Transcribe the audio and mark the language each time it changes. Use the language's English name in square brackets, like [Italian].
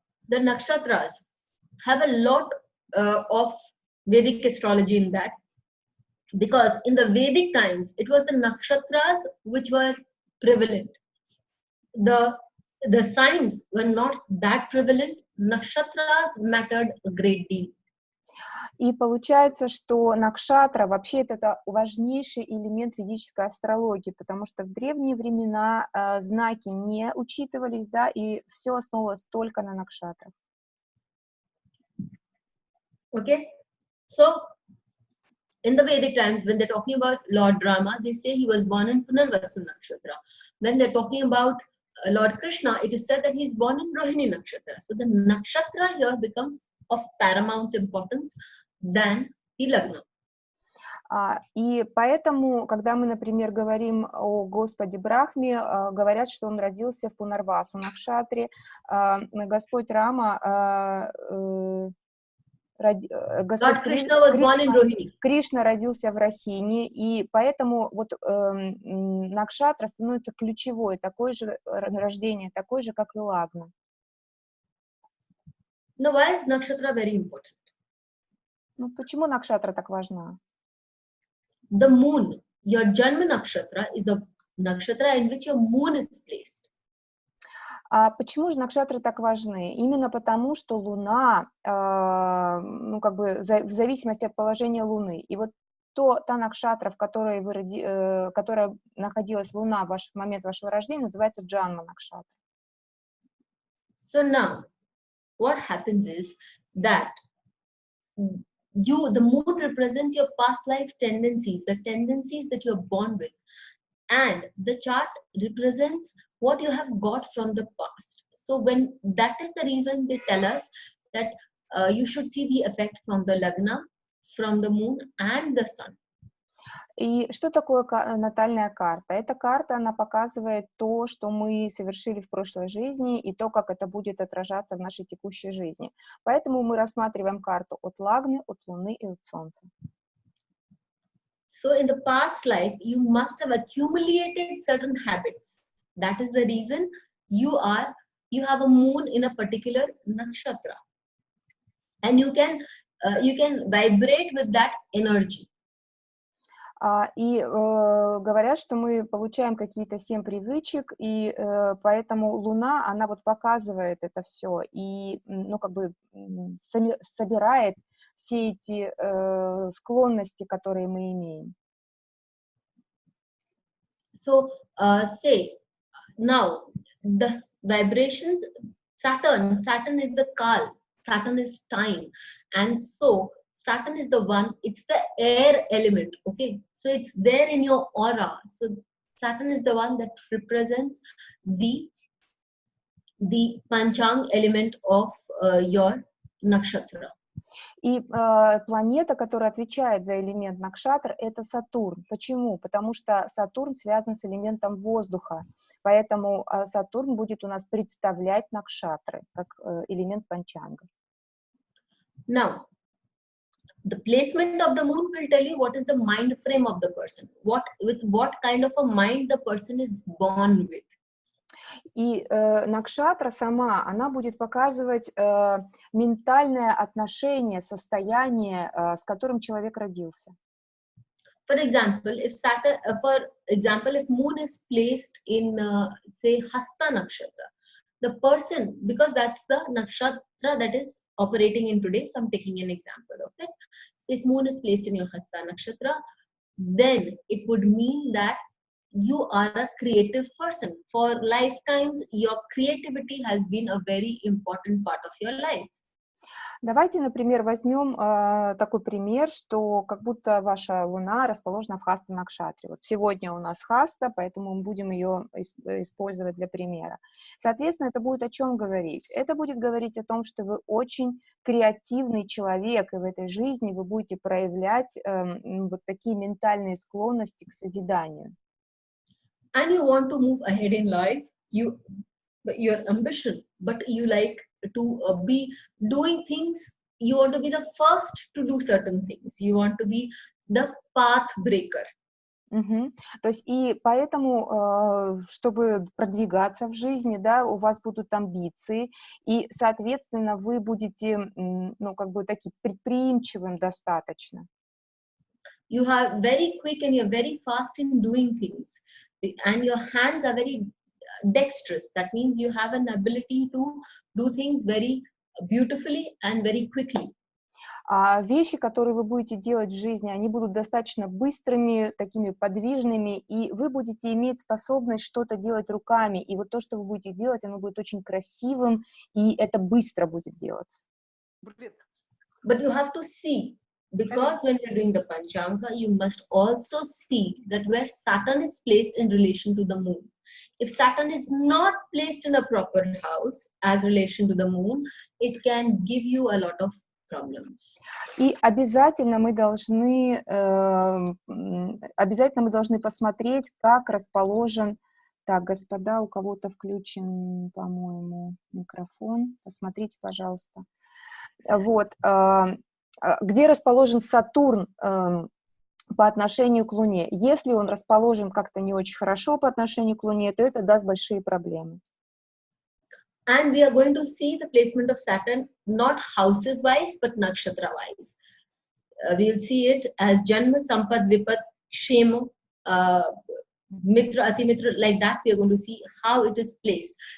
[English] The nakshatras have a lot of Vedic astrology in that, because in the Vedic times it was the nakshatras which were prevalent. The signs were not that prevalent. Nakshatras mattered a great deal. [Russian] И получается, что накшатра вообще это важнейший элемент ведической астрологии, потому что в древние времена знаки не учитывались, да, и все основывалось только на накшатрах. [English] Okay, so in the Vedic times, when they're talking about Lord Rama, they say he was born in Punarvasu Nakshatra. When they're talking about Lord Krishna, it is said that he's born in Rohini Nakshatra. So the Nakshatra here becomes of paramount importance than the Lagna. [Russian] И поэтому, когда мы, например, говорим о Господе Брахме, говорят, что он родился в Пунарвасу Накшатре, Господь Рама, Господь Кришна родился в Рахине, и поэтому вот Накшатра становится ключевой, такой же рождение, такой же, как и Лагна. [English] Now, why is Nakshatra very important? [Russian] Ну, почему Накшатра так важна? [English] The moon, your Janma Nakshatra, is the nakshatra in which your moon is placed. [Russian] А почему же накшатры так важны? Именно потому, что Луна, ну, как бы, в зависимости от положения Луны. И вот та накшатра, в которой которая находилась Луна в момент вашего рождения, называется Джанма Накшатра. [English] So now, what happens is that the moon represents your past life tendencies, the tendencies that you're born with, and the chart represents what you have got from the past. So when that is the reason they tell us that you should see the effect from the Lagna, from the moon and the sun. [Russian] И что такое натальная карта? Эта карта, она показывает то, что мы совершили в прошлой жизни, и то, как это будет отражаться в нашей текущей жизни. Поэтому мы рассматриваем карту от Лагны, от Луны и от Солнца. [English] So in the past life, you must have accumulated certain habits. That is the reason you have a moon in a particular nakshatra, and you can vibrate with that energy. [Russian] И говорят, что мы получаем какие-то 7 привычек, и поэтому Луна, она вот показывает это все, и, ну, как бы собирает все эти склонности, которые мы имеем. [English] So, say, now, the vibrations, Saturn is the Kal, Saturn is time, and so Saturn is the one, it's the air element, okay? So it's there in your aura. So Saturn is the one that represents the Panchang element of your nakshatra. [Russian] И планета, которая отвечает за элемент Накшатр, это Сатурн. Почему? Потому что Сатурн связан с элементом воздуха, поэтому Сатурн будет у нас представлять Накшатры, как элемент Панчанга. [English] Now, the placement of the moon will tell you what is the mind frame of the person, with what kind of a mind the person is born with. [Russian] И Накшатра сама, она будет показывать ментальное отношение, состояние, с которым человек родился. [English] For example, if moon is placed in, say, Hasta Nakshatra, the person, because that's the Nakshatra that is operating in today, so I'm taking an example of it. So if moon is placed in your Hasta Nakshatra, then it would mean that you are a creative person. For lifetimes, your creativity has been a very important part of your life. [Russian] Давайте, например, возьмем такой пример, что как будто ваша Луна расположена в Хаста Накшатре. Вот сегодня у нас Хаста, поэтому мы будем ее использовать для примера. Соответственно, это будет о чем говорить? Это будет говорить о том, что вы очень креативный человек, и в этой жизни вы будете проявлять вот такие ментальные склонности к созиданию. [English] And you want to move ahead in life, your ambition, but you like to be doing things, you want to be the first to do certain things, you want to be the path breaker. [Russian] То есть и поэтому, чтобы продвигаться в жизни, да, у вас будут амбиции, и, соответственно, вы будете, ну, как бы таким предприимчивым достаточно. [English] You are very quick and you're very fast in doing things, and your hands are very dexterous. That means you have an ability to do things very beautifully and very quickly. [Russian] А вещи, которые вы будете делать в жизни, они будут достаточно быстрыми, такими подвижными, и вы будете иметь способность что-то делать руками, и вот то, что вы будете делать, оно будет очень красивым, и это быстро будет делаться. [English] But you have to see, because when you're doing the Panchanga, you must also see that where Saturn is placed in relation to the moon. If Saturn is not placed in a proper house as relation to the moon, it can give you a lot of problems. [Russian] И обязательно мы должны посмотреть, как расположен. Так, господа, у кого-то включен, по-моему, микрофон. Посмотрите, пожалуйста. Вот, где расположен Сатурн по отношению к Луне. Если он расположен как-то не очень хорошо по отношению к Луне, то это даст большие проблемы. [English] And we are going to see the placement of Saturn not houses wise but nakshatra wise. We'll see it as Janma, Sampad, Vipat, Shema, Mitra, Atimitra, like that. We are going to see how it is placed.